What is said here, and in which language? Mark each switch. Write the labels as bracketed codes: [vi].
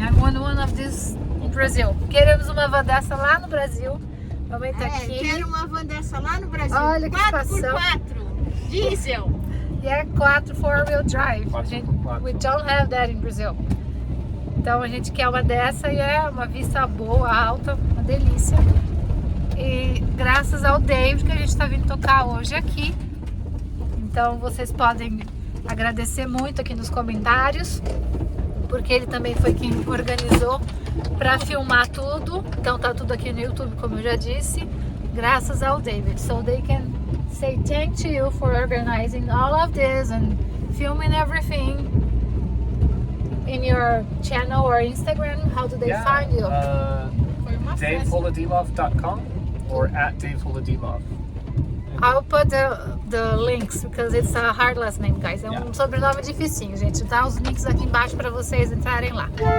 [en] I want one of these in Brazil. [pt] Queremos uma van dessa lá no Brasil. Mamãe tá aqui. Quero uma van dessa lá no Brasil. Olha que situação. 4x4, diesel. E é 4 4-wheel drive. [en] We don't have that in Brazil. [pt] Então a gente quer uma dessa e é uma vista boa, alta, uma delícia. E graças ao David que a gente está vindo tocar hoje aqui. Então vocês podem agradecer muito aqui nos comentários, porque ele também foi quem organizou para filmar tudo. Então tá tudo aqui no YouTube, como eu já disse, graças ao David. [en] So they can say thank to you for organizing all of this and filming everything in your channel or Instagram. How do they find you? DaveHolodilov.com or at DaveHolodilov. I'll put the links because it's a hard last name, guys. [pt] É um sobrenome dificinho, gente. Dá os links aqui embaixo para vocês entrarem lá.